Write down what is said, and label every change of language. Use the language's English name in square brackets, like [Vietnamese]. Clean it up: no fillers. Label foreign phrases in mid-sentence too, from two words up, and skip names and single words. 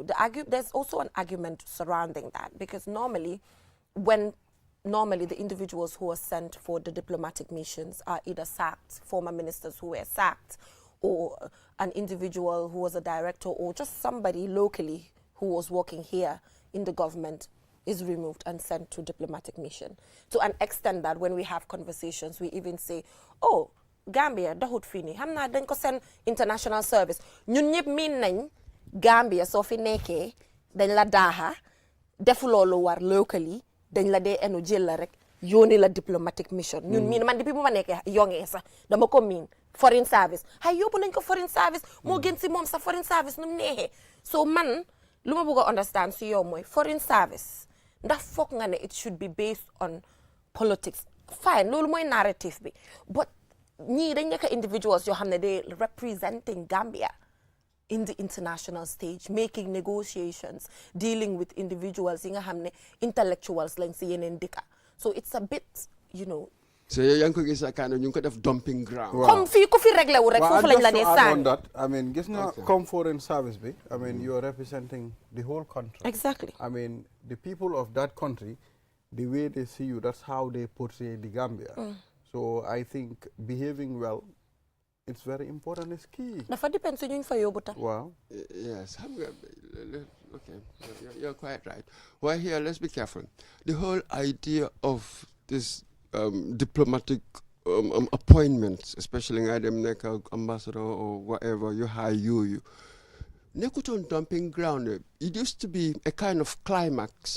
[English] There's also an argument surrounding that, because normally the individuals who are sent for the diplomatic missions are either sacked, former ministers who were sacked, or an individual who was a director, or just somebody locally who was working here in the government is removed and sent to diplomatic mission. To an extent that when we have conversations, we even say, [Wolof] oh, Gambia doxut fii nii xam naa dañ ko send [English] international service [Wolof] ñun ñëpp miin nañ Gambia soo fi nekkee dañ la daaxa defuloo lu war locally dañ la dee enu jël la rek yóoni la [English] diplomatic mission [Wolof] ñun miin man depuis bu ma nekkee yongee sax dama ko miin [English] foreign service [Wolof] hay yóbbu nañ ko [English] foreign service [Wolof] moo gën si moom sa [English] foreign service [Wolof] nu mu neexee so man lu ma bëgg a understand si yow mooy [English] foreign service [Wolof] ndax foog nga ne [English] it should be based on politics fine [Wolof] loolu mooy narrative bi but ñii dañ nekk individuals yoo xam ne [English] they representing Gambia in the international stage, making negotiations, dealing with individuals [Wolof] yi nga xam ne intellectuals lañ si yeneen dëkka [English] so it's a bit [Wolof] so yaa ngi ko gis [English] kind of [Wolof] ñu ngi ko def [English] dumping ground. [Wolof] comme fii ku fi réglé wu rek foofu lañ la dee sànni. [English] I mean [Wolof] gis nga comme [English] foreign service bi I mean you are representing the whole country. Exactly. I mean the people of that country, the way they see you, that's how they portray the Gambia. So I think behaving well, it's very important, it's key. [Wolof] Dafa depend su ñu fa yóbbu tam. [English] Wow. Yes. Okay. You're quite right. Well, here, let's be careful. The whole idea of this diplomatic appointments, especially in Adam Neka, ambassador or whatever, you hire you. Nekuton dumping ground, it used to be a kind of climax.